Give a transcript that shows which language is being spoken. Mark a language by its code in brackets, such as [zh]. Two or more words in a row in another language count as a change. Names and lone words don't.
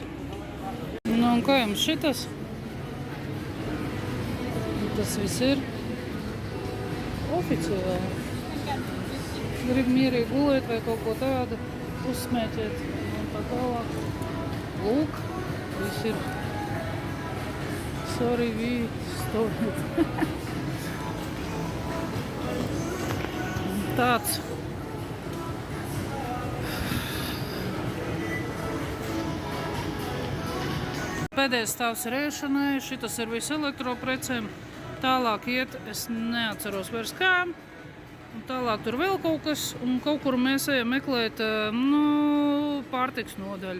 [lv] Nu, un kā jums šitas? Tas viss ir oficiāli. Grib mierīgi gulēt vai kaut ko tādu, uzsmēķēt un tā tālāk. Lūk, viss ir. [en] Sorry, we stole. [lv] Tāds. Pēdējais stāvs ir ēšanai, šitas ir viss elektroprecēm. Tālāk iet, es neatceros vairs kā. Un tālāk tur vēl kaut kas, un kaut kur mēs ejam meklēt pārtiks nodaļu.